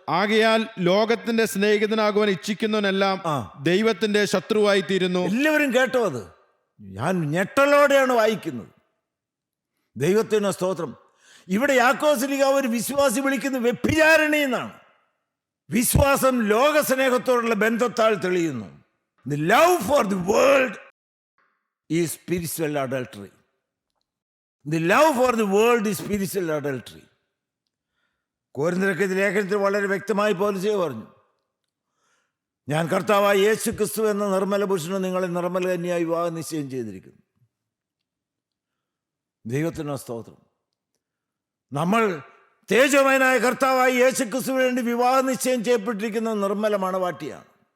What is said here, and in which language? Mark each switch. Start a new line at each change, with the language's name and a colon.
Malayalam: ആകയാൽ ലോകത്തിന്റെ സ്നേഹിതനാകുവാൻ ഇച്ഛിക്കുന്നവനെല്ലാം ദൈവത്തിന്റെ ശത്രുവായി തീരുന്നു. എല്ലാവരും കേട്ടോ? അത് ഞാൻ ഞെട്ടലോടെയാണ് വായിക്കുന്നത്. ദൈവത്തിന് സ്തോത്രം. ഇവിടെ യാക്കോബ് ഒരു വിശ്വാസി വിളിക്കുന്നത് വ്യഭിചാരിണി എന്നാണ്. വിശ്വാസം ലോകസ്നേഹത്തോടുള്ള ബന്ധത്താൽ തെളിയുന്നു.
English: The love for the world is spiritual adultery. The love for the world is spiritual adultery.
Malayalam: കൊരിന്ത്യർക്ക് ലേഖനത്തിൽ വളരെ വ്യക്തമായി പൗലോസ് പറഞ്ഞു, ഞാൻ കർത്താവായ യേശു ക്രിസ്തു എന്ന നിർമ്മല പുരുഷനെ നിങ്ങളെ നിർമ്മല കന്യായി വിവാഹം നിശ്ചയം ചെയ്തിരിക്കുന്നു. ദൈവത്തിന് സ്തോത്രം. നമ്മൾ തേജോമയനായ കർത്താവായ യേശു ക്രിസ്തുവിന് വേണ്ടി വിവാഹ നിശ്ചയം ചെയ്യപ്പെട്ടിരിക്കുന്ന നിർമ്മല മണവാട്ടിയാണ്.